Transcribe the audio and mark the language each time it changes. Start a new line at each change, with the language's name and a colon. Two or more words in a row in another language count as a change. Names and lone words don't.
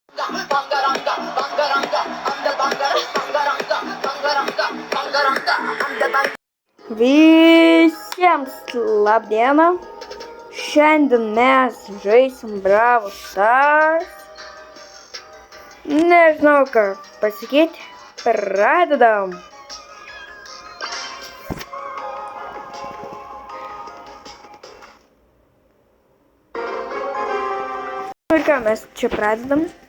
Lithuanian: bangaranga, bangaranga, anda bangaranga, bangaranga, bangaranga, anda bangaranga. Visiems labdiena! Šiandien mes žaisim Brawl Stars. Nežinau ką pasakyti. Pradedam. Ir ką mes čia pradedam?